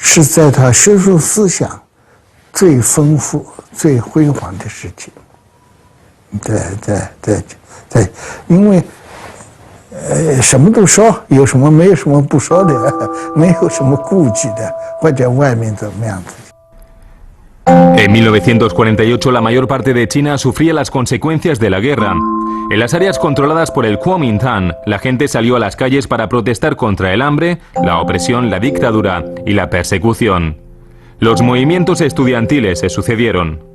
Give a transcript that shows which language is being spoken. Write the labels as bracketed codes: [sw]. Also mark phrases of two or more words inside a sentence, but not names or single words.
[zh] 是在他学术思想最丰富、最辉煌的时期。对，因为什么都说，有什么没有什么不说的，没有什么顾忌的，或者外面怎么样子。 [es] En 1948 la mayor parte de China sufría las consecuencias de la guerra. En las áreas controladas por el Kuomintang, la gente salió a las calles para protestar contra el hambre, la opresión, la dictadura y la persecución. Los movimientos estudiantiles se sucedieron.